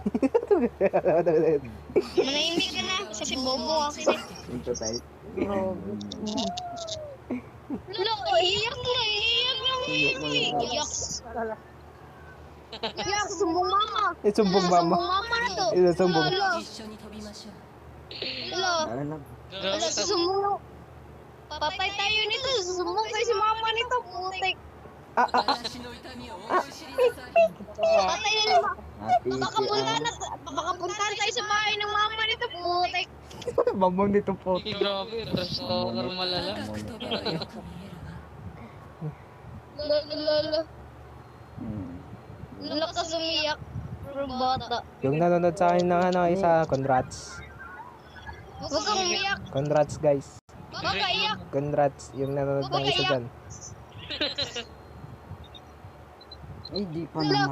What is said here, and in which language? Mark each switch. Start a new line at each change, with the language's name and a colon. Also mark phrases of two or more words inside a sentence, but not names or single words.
Filipino: Manahimik ka na kasi bobo ako. Ito tayo. Lo, iyak na, iyak. Iyak, sumbong mama. Sumbong mama. Sumbong mama na to. Sumbong. Lo,
Japanese: 一緒に飛びましょう
Filipino: lo. Ano lang. Lo, susumbong. Patay tayo nito, susumbong tayo si mama nito, putik.
Japanese: 私の痛みを思い知りなさい
Filipino: Patay na naman. Ate, Baka puntahan tayo sa bahay ng mama nito, putik. Mamang nito po. Grabe,
English: trash talker
Filipino: malala.
Japanese: 高く飛べばよく見えるわ
Filipino: Lo. Hmm. Lakas umiyak. Pero bata. Yung nanonood sa akin ng isa, congrats. Huwag kang umiyak.
English: Congrats guys.
Filipino: Huwag kang iyak. Congrats yung nanonood ng isa dyan. Ay, di pa namatay.